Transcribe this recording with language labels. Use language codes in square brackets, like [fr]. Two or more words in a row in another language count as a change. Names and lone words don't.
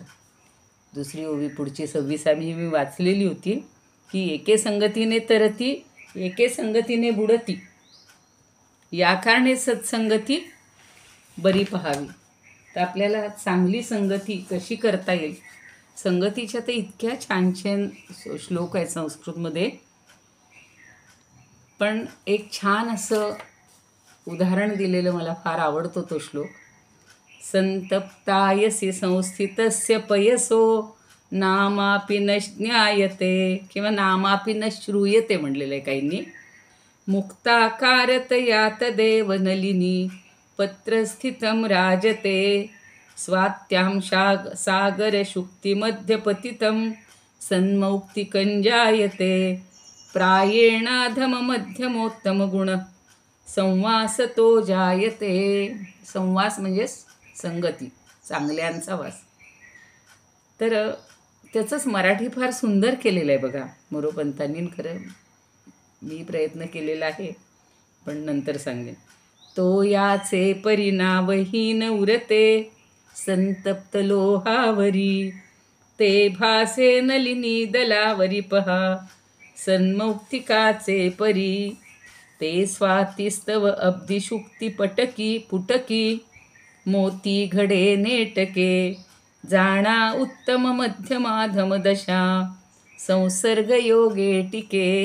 [mr] दुसरी ओवी पुढची 26वी मी वाचलेली होती की एके संगतीने तरती एके संगतीने बुडती, या कारणे सत्संगती बरी पहावी. तर आपल्याला चांगली संगती कशी करता येईल, संगतीच्या तर इतक्या छान छान श्लोक आहेत संस्कृतमध्ये. पण एक छान असं उदाहरण दिलेलं मला फार आवडतो तो श्लोक. [sa] संतप्तायसी संस्थितस्य पयसो नामापि न ज्ञायते किंवा नामापि न श्रूयते [mr] म्हणलेलं आहे काहींनी. [sa] मुक्ताकारतया तदेव नलिनी पत्रस्थितं राजते स्वात्यां सागरशुक्तिमध्यपतितं सन्मौक्तिकञ्जायते प्रायेणाधममध्यमोत्तमगुण संवासतो जायते. [mr] संवास म्हणजे संगती, चांगल्यांचा वास. तर त्याचंच मराठी फार सुंदर केलेलं आहे बघा मोरोपंतांनी. खरं मी प्रयत्न केलेला आहे, पण नंतर सांगेन. तो याचे परिणामहीन उरते संतप्त लोहावरी, ते भासे नलिनी दलावरी पहा सन्मौक्तिकाचे परी, ते स्वातिस्तव अब्धिशुक्ती पटकी पुटकी, मोती घडे नेटके जाणा उत्तम मध्यमाधम दशा संसर्ग योगे टिके.